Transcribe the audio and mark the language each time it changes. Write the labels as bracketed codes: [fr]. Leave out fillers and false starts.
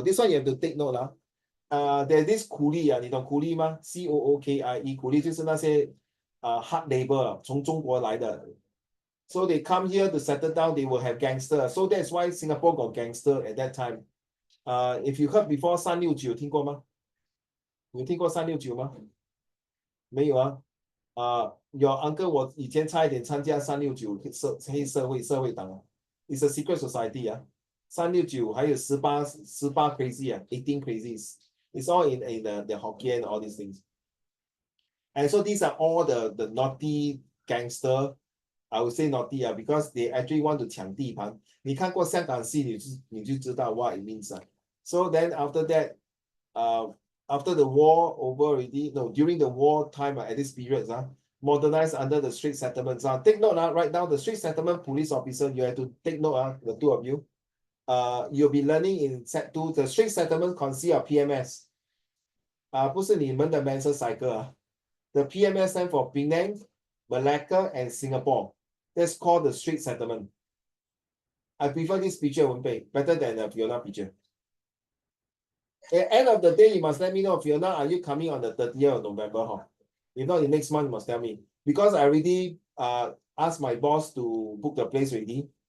[en] This one you have to take note. There's this coolie [zh] 你懂 [en] coolie [zh] 吗 [en] ？COOKIE coolie [zh] 就是那些 [en] hard labor [zh] 从中国来的。 [en] So they come here to settle down, they will have gangster. So that's why Singapore got gangster at that time. If you heard before 369 [zh] 听过吗？有听过369吗？没有啊。 [en] Your uncle [zh] 我以前差一点参加369黑社会党啊。 [en] It's a secret society 啊。 369还有18 crazy 啊 ，18 crazies. It's all in the Hokkien, all these things. And so these are all the naughty gangster. I would say naughty because they actually want to [zh] 抢地盘。你看过香港戏，你就知道 [en] what it means. So then after that, after the war over already, no, during the war time at this period, modernized under the street settlements. Take note, write down the street settlement police officer. You have to take note, the two of you. You'll be learning in set 2. The street settlement consists of PMS. [zh] 不是你们的 mental cycle. [en] The PMS stand for Penang, Malacca, and Singapore. That's called the street settlement. I prefer this picture, Wenpei, better than the Fiona picture. At the end of the day, you must let me know, Fiona, are you coming on the 30th of November? If not, the next month, you must tell me. Because I already asked my boss to book the place already.